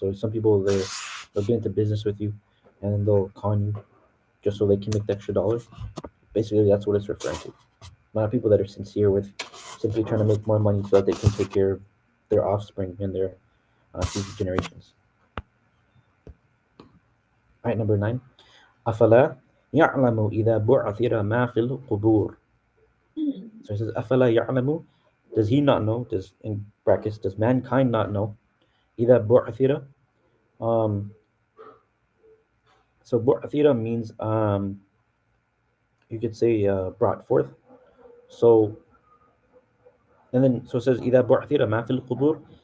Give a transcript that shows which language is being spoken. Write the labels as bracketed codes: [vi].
[en] So some people, they'll get into business with you and then they'll con you just so they can make the extra dollars. Basically, that's what it's referring to. Not people that are sincere with simply trying to make more money so that they can take care of their offspring and their future generations. All right, number 9. [ar] أفلا يعلم إذا بعثر ما في القبور. [en] So it says, [ar] أفلا يعلم, [en] does he not know, in brackets, does mankind not know, [ar] إذا بعثر, [en] um, so بعثر means, you could say, brought forth. So, and then, so it says, [ar] إذا بعثر ما في القبور.